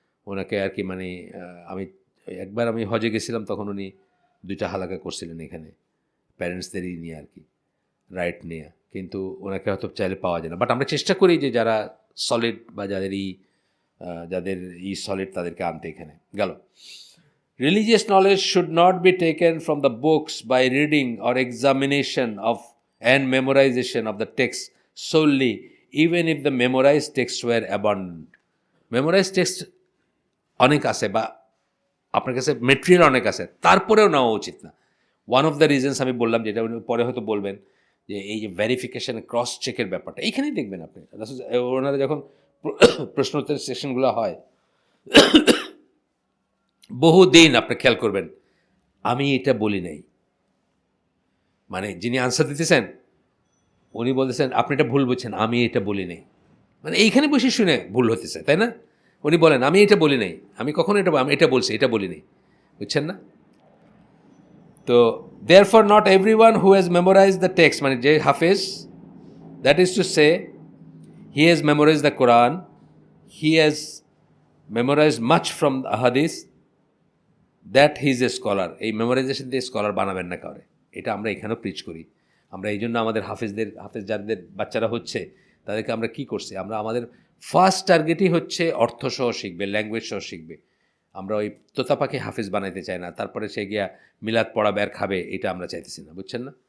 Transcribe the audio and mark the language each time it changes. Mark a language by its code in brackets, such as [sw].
[bn] ওনাকে আর কি মানে আমি একবার আমি হজে গেছিলাম, তখন উনি 2টা হালাকা করছিলেন এখানে প্যারেন্টসদেরই নিয়ে আর কি, রাইট নিয়ে। কিন্তু ওনাকে হয়তো চাইলে পাওয়া যায় না। বাট আমরা চেষ্টা করি যে যারা সলিড বা যাদের সলিড তাদেরকে আনতে এখানে। [en] গেল, religious knowledge should not be taken from the books by reading or examination of and memorization of the text solely, even if the memorized texts were abundant. Memorized text [bn] অনেক আছে বা আপনার কাছে মেটেরিয়াল অনেক আছে, তারপরেও নেওয়া উচিত না। [en] one of the reasons [bn] আমি বললাম, যেটা উনি পরে হয়তো বলবেন, যে এই যে ভেরিফিকেশন ক্রস চেকের ব্যাপারটা এইখানেই দেখবেন আপনি। ওনারা যখন প্রশ্নোত্তর সেশনগুলো হয়, বহুদিন আপনি খেয়াল করবেন আমি এটা বলি নাই, মানে যিনি আনসার দিতেছেন উনি বলতেছেন আপনি এটা ভুল বুঝছেন, আমি এটা বলি নাই। মানে এইখানে বসে শুনে ভুল হতেছে, তাই না? উনি বলেন আমি এটা বলি নাই, আমি কখনো আমি এটা বলছি, এটা বলি নাই, বুঝছেন না? [en] তো therefore not everyone who has memorized the text, [bn] মানে যে হাফেজ, [en] that is to say he has memorized the Quran, he has memorized much from the hadith, that he is a scholar. [bn] এই মেমোরাইজেশন দিয়ে স্কলার বানাবেন না কাউরে, এটা আমরা এখানেও প্রিচ করি। আমরা এই জন্য আমাদের হাফেজ যাদের বাচ্চারা হচ্ছে তাদেরকে আমরা কি করছি, আমরা আমাদের ফার্স্ট টার্গেটই হচ্ছে অর্থ সহ শিখবে, ল্যাঙ্গুয়েজ সহ শিখবে। আমরা ওই তোতা পাখি হাফেজ বানাইতে চাই না, তারপরে সে গিয়া মিলাদ পড়াবে আর খাবে, এটা আমরা চাইতেছি না, বুঝছেন না?